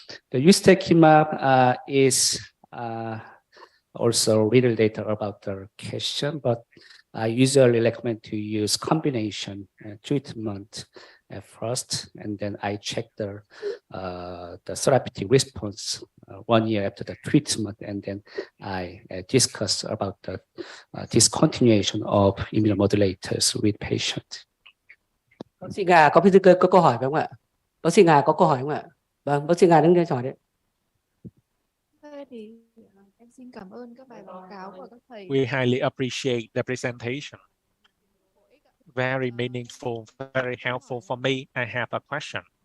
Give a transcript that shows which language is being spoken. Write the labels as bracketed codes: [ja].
[en] The ustekinumab is also little data about the question, but I usually recommend to use combination treatment at first, and then I check the therapeutic response 1 year after the treatment, and then I discuss about the discontinuation of immunomodulators with patients. [vi] Bác sĩ Nga có câu hỏi phải không ạ? Bác sĩ Nga có câu hỏi không ạ? Vâng, bác sĩ Nga đứng đây hỏi đấy. Thì em xin cảm ơn các bài báo cáo của các thầy. [en] We highly appreciate the presentation. Very meaningful, very helpful for me. I have a question.